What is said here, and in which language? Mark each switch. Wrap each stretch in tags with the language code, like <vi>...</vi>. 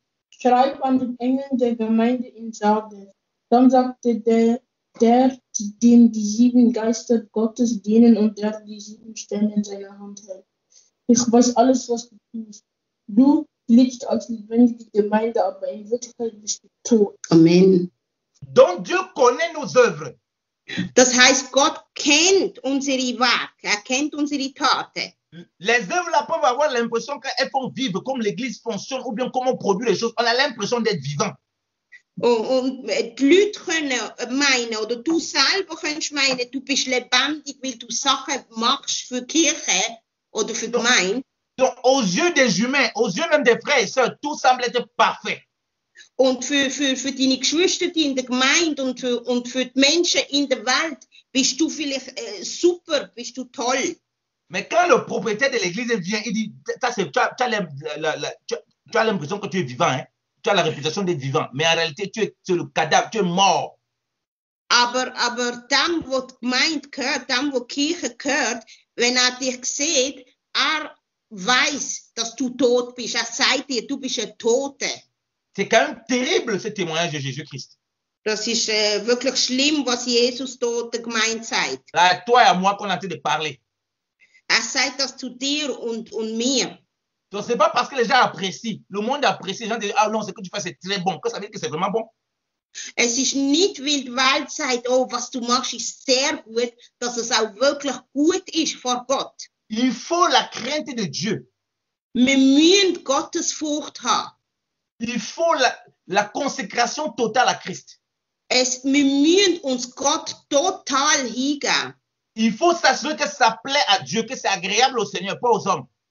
<de>Schreib an den Engeln der Gemeinde in Sardes. Dann sagte der, dem die 7 Geister Gottes dienen und der die 7 Sterne in seiner Hand hält. Ich weiß alles, was du tust. Du lebst als lebendige Gemeinde, aber in Wirklichkeit bist du tot. Amen.</de> <fr>Donc Dieu connaît nos œuvres.</fr> <de>Das heißt, Gott kennt unsere Werke, kennt unsere Taten.</de> <fr>Les œuvres là peuvent avoir l'impression qu'elles font vivre comme l'église fonctionne ou bien comment on produit les choses. On a l'impression d'être vivant.</fr> <de>Und die Leute können meinen, oder du selber kannst meinen, du bist lebendig, weil du Sachen machst für die Kirche oder für die Gemeinde.</de> <fr>Donc, aux yeux des humains, aux yeux même des frères et sœurs, tout semble être parfait.</fr> <de>Und für deine Geschwister in der Gemeinde und für die Menschen in der Welt bist du vielleicht super, bist du toll.</de> <fr>Mais quand le propriétaire de l'église vient, il dit, tu as l'impression que tu es vivant, hein? Tu as la réputation d'être vivant, mais en réalité, tu es le cadavre, tu es mort.</fr> <de>Aber dem, wo die Gemeinde gehört, dem, wo die Kirche gehört, wenn dich sieht, weiß, dass du tot bist. Sagt dir, du bist ein Toter.</de> <fr>C'est quand même terrible ce témoignage de Jésus-Christ.</fr> <de>Das ist wirklich schlimm, was Jesus dort der Gemeinde sagt.</de> <fr>À toi et à moi qu'on est en train de parler.</fr> <de>Sagt das zu dir und mir.</de> <fr>Donc, ce n'est pas parce que les gens apprécient. Le monde apprécie. Les gens disent, ah non, ce que tu fais, c'est très bon. Que ça veut dire que c'est vraiment bon.</fr> <de>Es ist nicht, weil die Welt sagt, oh, was du machst, ist sehr gut, dass es auch wirklich gut ist vor Gott.</de> <fr>Il faut la crainte de Dieu.</fr> <de>Wir müssen Gottesfurcht haben.</de> <fr>Il faut la consécration totale à Christ.</fr> <de>Wir müssen uns Gott total hingeben.</de> <fr>Il faut s'assurer que ça plaît à Dieu, que c'est agréable au Seigneur, pas aux hommes.</fr>